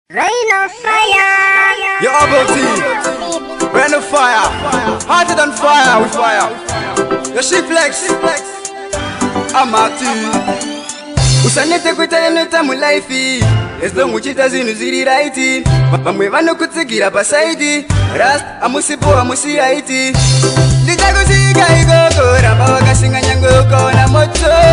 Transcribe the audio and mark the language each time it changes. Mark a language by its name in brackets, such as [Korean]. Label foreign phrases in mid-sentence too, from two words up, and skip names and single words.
[English] Rain of fire. Yo, Abel T. Rain of fire. Hotter than fire with fire. Yo, She Flex. I'm a T. [Shona] Usanete kuita yenoita mulaifi. [English] As long [Shona] uchita zvinhu zviri right. Va-, vamwe vanokutsigira pasaidi. Rust, amusipo, amusi right. Ndichakusvika ikoko, ramba wakashinga nyange ukaona moto.